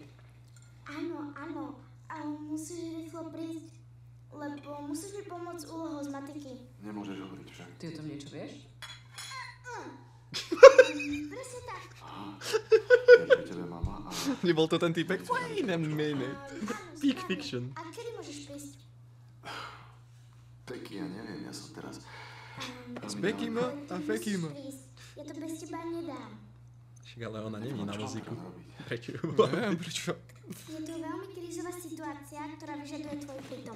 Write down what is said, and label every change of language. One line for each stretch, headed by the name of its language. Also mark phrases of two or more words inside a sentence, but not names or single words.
Slovak: Áno, ale musíš rýchlo prísť, lebo musíš mi pomôcť s úlohou z matiky. Nemôžeš hovoriť však. Ty o tom niečo vieš? Presne tak. Je pri tebe mama a... Nebol to ten týpek?
English: Wait a minute. Peak fiction.
Slovak: A kedy môžeš prísť? Beky, ja neviem, ja som teraz... S Bekym a Fekym. Musíš prísť. Ja to bez teba nedám. Však ale ona není na vozíku. Prečo? Prečo? Neviem, prečo. Je to veľmi krízová situácia, ktorá vyžaduje tvoj prítomnosť.